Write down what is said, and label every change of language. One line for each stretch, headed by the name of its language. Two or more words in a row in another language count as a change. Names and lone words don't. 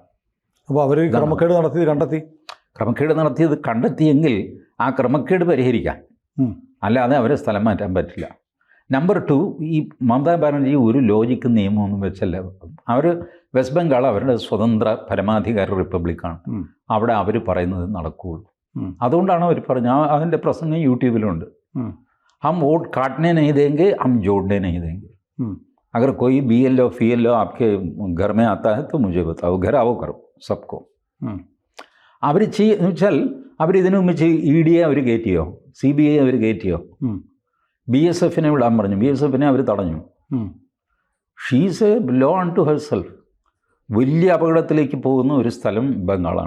Malayalam: അപ്പോൾ അവർ ക്രമക്കേട് നടത്തിയത് കണ്ടെത്തിയെങ്കിൽ ആ ക്രമക്കേട് പരിഹരിക്കാം, അല്ലാതെ അവരെ സ്ഥലം മാറ്റാൻ പറ്റില്ല. നമ്പർ 2, ഈ മമതാ ബാനർജി ഒരു ലോജിക്ക് നിയമമൊന്നും വെച്ചല്ല. അവർ വെസ്റ്റ് ബംഗാൾ അവരുടെ സ്വതന്ത്ര പരമാധികാര റിപ്പബ്ലിക്കാണ്. അവിടെ അവർ പറയുന്നത് നടക്കുകയുള്ളൂ. അതുകൊണ്ടാണ് അവർ പറഞ്ഞത്. അതിൻ്റെ പ്രസംഗം യൂട്യൂബിലുണ്ട്.
Hindi: हम वोट काटने नहीं देंगे, हम जोड़ने नहीं देंगे. अगर कोई BLO FLO आपके घर में आता है तो मुझे बताओ, घर आओ करो सबको.
Malayalam: അവർ വെച്ചാൽ അവരിതിനു മുമ്പ് ED അവർ കയറ്റിയോ, CBI അവർ കയറ്റിയോ, BSFനെ വിടാൻ പറഞ്ഞു. BSFനെ അവർ തടഞ്ഞു.
English: She's a law unto herself.
Malayalam: വലിയ അപകടത്തിലേക്ക് പോകുന്ന ഒരു സ്ഥലം ബംഗാളാണ്.